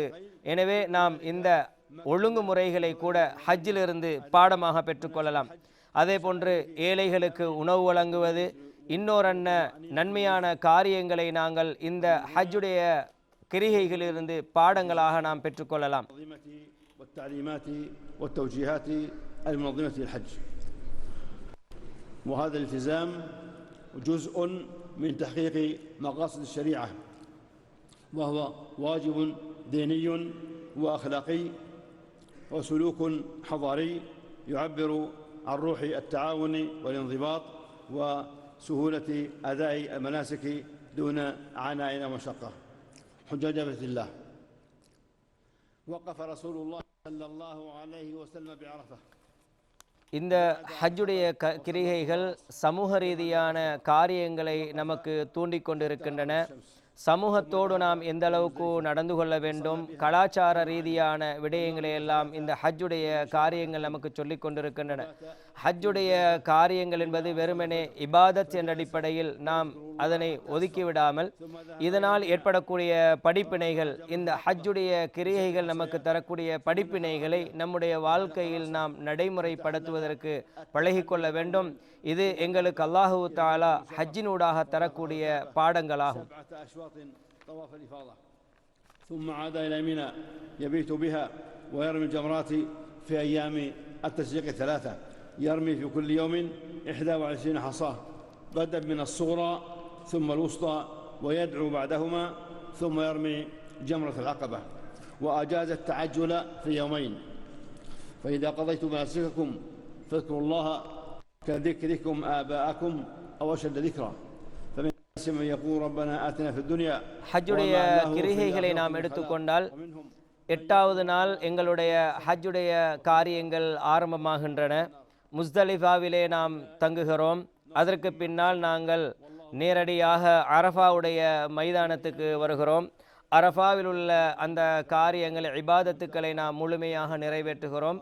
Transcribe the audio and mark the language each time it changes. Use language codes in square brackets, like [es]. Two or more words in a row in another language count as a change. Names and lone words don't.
[ta] எனவே நாம் இந்த ஒழுங்குமுறைகளை கூட ஹஜ்ஜிலிருந்து பாடமாக பெற்றுக்கொள்ளலாம். அதே போன்று ஏழைகளுக்கு உணவு வழங்குவது, இன்னொரு நன்மையான காரியங்களை நாங்கள் இந்த ஹஜ்ஜுடைய கிரிகைகளிலிருந்து பாடங்களாக நாம் பெற்றுக்கொள்ளலாம். [ar] وهذا الالتزام جزء من تحقيق مقاصد الشريعة وهو واجب ديني وأخلاقي وسلوك حضاري يعبر عن روح التعاون والانضباط وسهولة أداء المناسك دون عناء ومشقة. حجاج بيت الله وقف رسول الله صلى الله عليه وسلم بعرفة. [ta] இந்த ஹஜ்ஜுடைய கிரிகைகள் சமூக ரீதியான காரியங்களை நமக்கு தூண்டிக்கொண்டிருக்கின்றன. சமூகத்தோடு நாம் எந்த அளவுக்கு நடந்து கொள்ள வேண்டும், கலாச்சார ரீதியான விடயங்களை எல்லாம் இந்த ஹஜ்ஜுடைய காரியங்கள் நமக்கு சொல்லிக் கொண்டிருக்கின்றன. ஹஜ்ஜுடைய காரியங்கள் என்பது வெறுமனே இபாதத் என்ற அடிப்படையில் நாம் அதனை ஒதுக்கிவிடாமல் இதனால் ஏற்படக்கூடிய படிப்பினைகள், இந்த ஹஜ்ஜுடைய கிரியைகள் நமக்கு தரக்கூடிய படிப்பினைகளை நம்முடைய வாழ்க்கையில் நாம் நடைமுறைப்படுத்துவதற்கு பழகிக்கொள்ள வேண்டும். இது எங்களுக்கு [ar] الله تعالى [ta] ஹஜ்ஜினூடாக தரக்கூடிய பாடங்களாகும். [ar] ثم عاد إلى منى يبيت بها ويرمي الجمرات في أيام التشريق 3. يرمي في كل يوم 21 حصاة بدءا من الصغرى ثم الوسطى ويدعو بعدهما ثم يرمي جمرة العقبة. وأجاز التعجل في يومين. فإذا قضيتم مناسككم فاذكروا الله كذكركم آباءكم أو أشد ذكرا فمن الناس من يقول ربنا آتنا في الدنيا [ta] ஹஜ்ஜுடைய [ar] وما له في [ta] கிரிகைகளை [ar] الآخرة [ta] நாம் [ar] من [ta] எடுத்துக்கொண்டால் [ar] خلاق ومنهم [ta] 8வது நாள் எங்களுடைய ஹஜ்ஜுடைய காரியங்கள் ஆரம்பமாகின்றன. முஸ்தலிஃபாவிலே நாம் தங்குகிறோம். அதற்கு பின்னால் நாங்கள் நேரடியாக அரஃபாவுடைய மைதானத்துக்கு வருகிறோம். அரஃபாவில் உள்ள அந்த காரியங்கள் இபாதத்துக்களை நாம் முழுமையாக நிறைவேற்றுகிறோம்.